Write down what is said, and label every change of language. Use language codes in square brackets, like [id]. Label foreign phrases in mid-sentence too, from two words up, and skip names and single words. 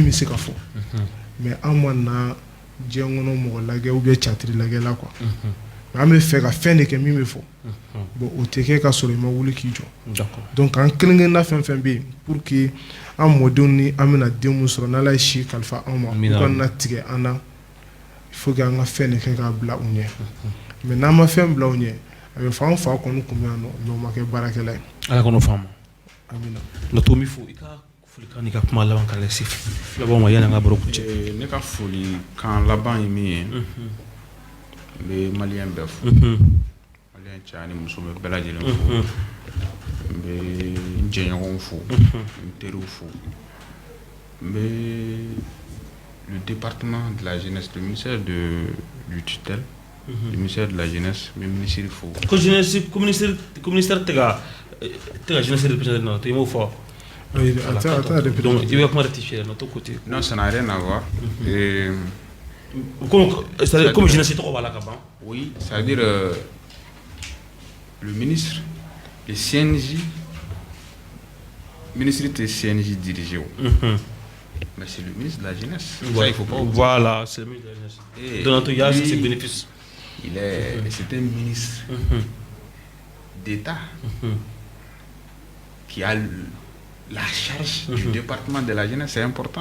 [bm] bɛ se ka fɔ mais an ma na diɲɛ kɔnɔ mɔgɔ lajɛ [fr] ou bien [bm] catiri lajɛ la quoi mais an bɛ fɛ ka fɛn de kɛ min bɛ fɔ bon o tɛ kɛ ka sɔrɔ i ma wuli k'i jɔ donc an kelen-kelenna fɛn fɛn bɛ yen [fr] pour que [bm] an mɔdenw ni an bɛna den mun sɔrɔ n'ala ye si kalifa an ma u kana na tigɛ an na [fr] il faut que [bm] an ka fɛn de kɛ k'a bila u ɲɛ mais n'an ma fɛn bila u ɲɛ a bɛ fɔ an fa kɔni kun bɛ yan nɔ mais o ma kɛ baarakɛla ye ala kɔnɔ faamu amina na to mi fo i ka folikan ni ka kuma laban ka lase filabaw ma yanni an ka baro kun cɛ ne ka folikan laban ye min ye n bɛ maliyɛn bɛɛ fo maliyɛn cɛ ani muso bɛ bɛɛ lajɛlen fo n bɛ n jɛɲɔgɔnw fo n teriw fo n bɛ [fr] le département de la jeunesse le ministère du tutelle le ministère de la jeunesse [bm] n bɛ minisiri fo ko jeunesse ko ministère tɛ ka jeunesse représenter [fr] non t'es mot fort donc il va comment rectifier notre côté non ça n'a rien à voir comme jeunesse [bm] tɔgɔ b'a la ka ban [fr] oui c'est-à-dire le ministre le CNJ ministre de CNJ dirigé mais c'est le ministre de la jeunesse ça il faut pas oublier. Voilà c'est le ministre de la jeunesse donc il y a ses bénéfices c'est un ministre d'État qui a la charge du département de la jeunesse, c'est important.